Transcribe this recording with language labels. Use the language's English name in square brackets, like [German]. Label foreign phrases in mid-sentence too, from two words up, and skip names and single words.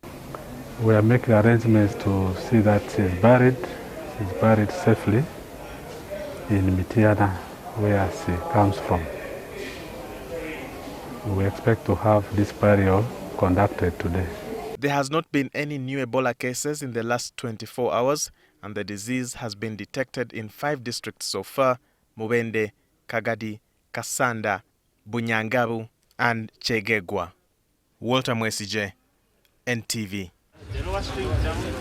[English] We are making arrangements to see that she's buried safely in Mitiana, where she comes from. We expect to have this burial conducted today. There has not been any new Ebola cases in the last 24 hours, and the disease has been detected in 5 districts so far: Mubende, Kagadi, Kasanda, Bunyangabu, and Chegegwa. Walter Mwesije, NTV.